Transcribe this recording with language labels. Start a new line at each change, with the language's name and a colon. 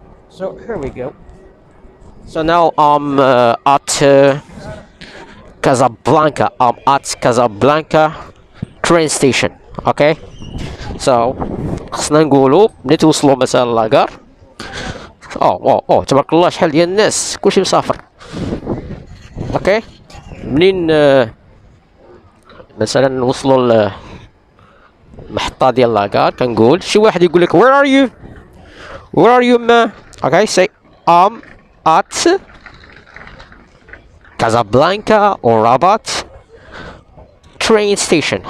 English: So here we go. So now I'm at Casablanca. I'm at Casablanca train station. Okay.
Arabic: So خصنا نقولوا ملي توصلوا مثلا لاكار. تبارك الله شحال ديال الناس كلشي مسافر. اوكي منين مثلا نوصلوا المحطة ديال لاكار كنقول شي واحد يقول لك
English: where are you man. Okay, say I'm at Casablanca or Rabat train station.